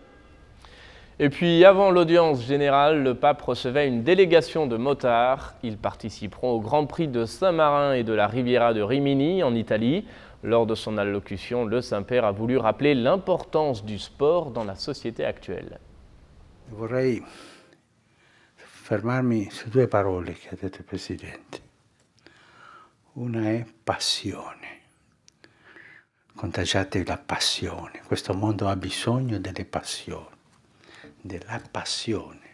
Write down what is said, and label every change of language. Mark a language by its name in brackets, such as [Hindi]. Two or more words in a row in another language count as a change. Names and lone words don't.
[French] Et puis, avant l'audience générale, le pape recevait une délégation de motards. Ils participeront au Grand Prix de Saint-Marin et de la Riviera de Rimini, en Italie. Lors de son allocution, le Saint-Père a voulu rappeler l'importance du sport dans la société actuelle. [Italian] Vorrei fermarmi su due parole che ha detto il Presidente. Una è passione. Contagiate la passione. Questo mondo ha bisogno delle passioni, della passione.